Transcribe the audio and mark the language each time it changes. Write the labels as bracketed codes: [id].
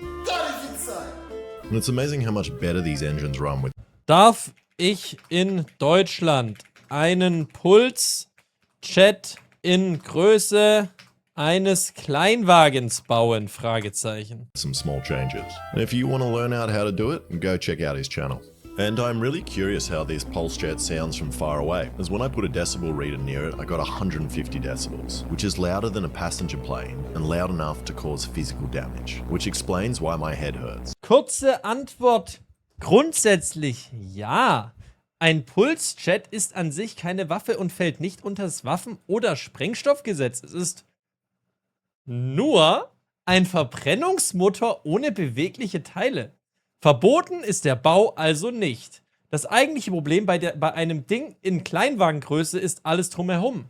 [en] And it's amazing how much better these engines run with. [de] Darf ich in Deutschland einen Puls-Chat in Größe eines Kleinwagens bauen? Fragezeichen. [en] Some small changes. And if you want to learn out how to do it, go check out his channel. And I'm really curious how this pulse jet sounds from far away, as when I put a decibel reader near it, I got 150 decibels, which is louder than a passenger plane and loud enough to cause physical damage, which explains why my head hurts. [de] Kurze Antwort. Grundsätzlich ja. Ein Pulschat ist an sich keine Waffe und fällt nicht unter das Waffen- oder Sprengstoffgesetz. Es ist nur ein Verbrennungsmotor ohne bewegliche Teile. Verboten ist der Bau also nicht. Das eigentliche Problem bei einem Ding in Kleinwagengröße ist alles drumherum.